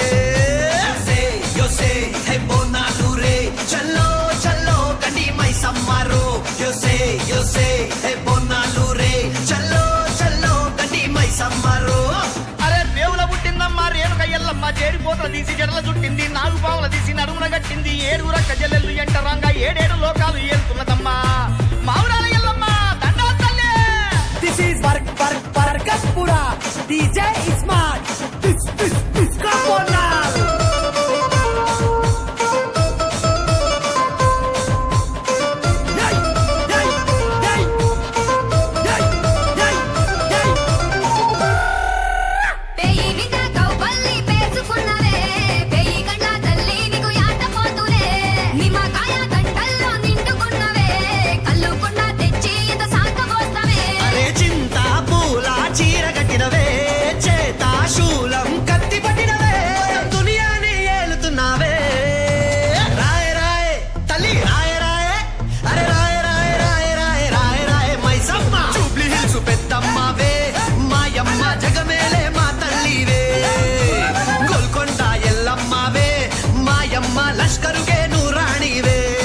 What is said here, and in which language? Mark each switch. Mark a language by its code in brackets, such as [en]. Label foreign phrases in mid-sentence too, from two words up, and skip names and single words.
[te] యోసే హే బోనాలు రే చల్లో చల్లో గని మైసమ్మారో యోసే హే బోనాలు రే చల్లో చల్లో గని మైసమ్మారో అరే దేవుల పుట్టిందమ్మా రేణుక ఎల్లమ్మ చేరిపోతల తీసి జడల చుట్టింది నాలుగు పావుల తీసి నడుమున కట్టింది ఏడుగుర కజలెల్లు ఎంటరంగా ఏడేడు లోకాలు ఏలుతున్నదమ్మా మావురాల ఎల్లమ్మ దండాలు తల్లి. [en] This is Vargaspura. DJ is smart. This Kabonal. Yay, yay, yay, yay, yay, yay. [te] పేయి మీద కౌపల్లి పేసుకున్నవే పేయి గంట తల్లి నీకు యాట పోతులే నిమ్మకాయ గంటల్లో నిండుకున్నవే కల్లుకున్న తెచ్చి ఇంత సాకబోస్తవే అరే చింత పూల చీర కట్టినవే చేత శూలం కత్తి పట్టినవే దునియాని ఏలుతున్నావే రాయ రాయ తల్లి రాయ రాయ అరే రాయ రాయ రాయ రాయ రాయ రాయ మైసమ్మ జూబ్లీ హిల్స్ పెద్దమ్మవే మాయమ్మ జగమేలే మా తల్లివే గోల్కొండ ఎల్లమ్మవే మాయమ్మ లష్కరుకే నూరాణివే